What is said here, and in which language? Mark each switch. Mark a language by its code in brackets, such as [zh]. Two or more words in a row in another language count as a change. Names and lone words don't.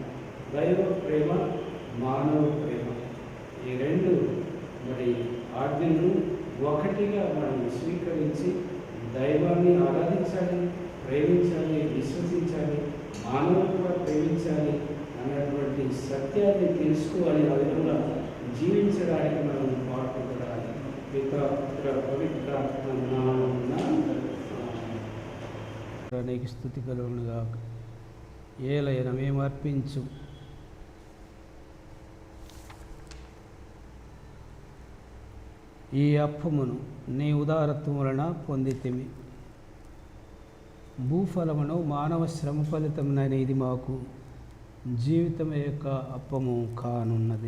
[te] దైవ ప్రేమ, మానవ ప్రేమ, ఈ రెండు మరి ఆజ్ఞలు ఒకటిగా మనం స్వీకరించి దైవాన్ని ఆరాధించాలి, ప్రేమించాలి, విశ్వసించాలి, మానవులు కూడా ప్రేమించాలి అన్నటువంటి సత్యాన్ని తెలుసుకోవాలి. ఆ విధంగా జీవించడానికి మనం పాటుపడాలి. ピカピカピカピカな నీకు స్తుతి కలుగునుగాక. ఏలైన మేము అర్పించు ఈ అప్పమును నీ ఉదారత్వం వలన పొందితిమి. భూఫలమును మానవ శ్రమ ఫలితమునైన ఇది మాకు జీవితం యొక్క అప్పము కానున్నది.